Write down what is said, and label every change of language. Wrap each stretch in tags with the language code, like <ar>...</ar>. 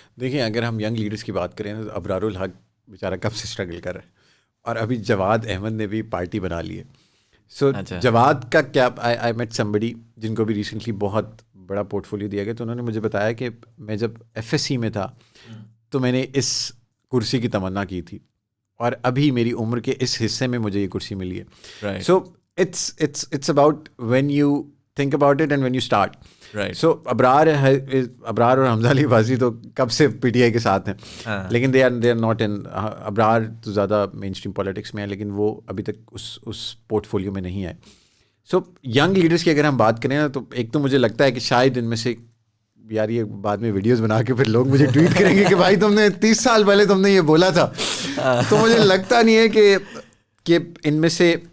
<ur>دیکھیں اگر ہم ینگ لیڈرس کی بات کریں تو ابرار الحق بیچارہ کب سے اسٹرگل کر رہا ہے, اور ابھی جواد احمد نے بھی پارٹی بنا لی ہے. سو جواد کا کیا,</ur> <en>I met somebody</en> <ur>جن کو بھی ریسنٹلی بہت بڑا پورٹ فولیو دیا گیا, تو انہوں نے مجھے بتایا کہ میں جب FSC میں تھا تو میں نے اس کرسی کی تمنا کی تھی, اور ابھی میری عمر کے اس حصے میں مجھے یہ کرسی ملی ہے.</ur> <en>So it's about when you think about it and when you start. Right.</en> <ur>So ابرار اور حمزہ علی بازی تو کب سے PTI کے ساتھ ہیں, لیکن</ur> <en>they are not in,</en> <ur>ابرار تو زیادہ مین اسٹریم پالیٹکس میں ہیں لیکن وہ ابھی تک اس پورٹ فولیو میں نہیں آئے. سو ینگ لیڈرس کی اگر ہم بات کریں نا تو ایک تو مجھے لگتا ہے کہ شاید ان میں سے, یار یہ بعد میں ویڈیوز بنا کے پھر لوگ مجھے ٹویٹ کریں گے کہ بھائی تم نے 30 سال پہلے تم نے یہ بولا تھا, تو مجھے لگتا نہیں ہے کہ ان میں سے</ur>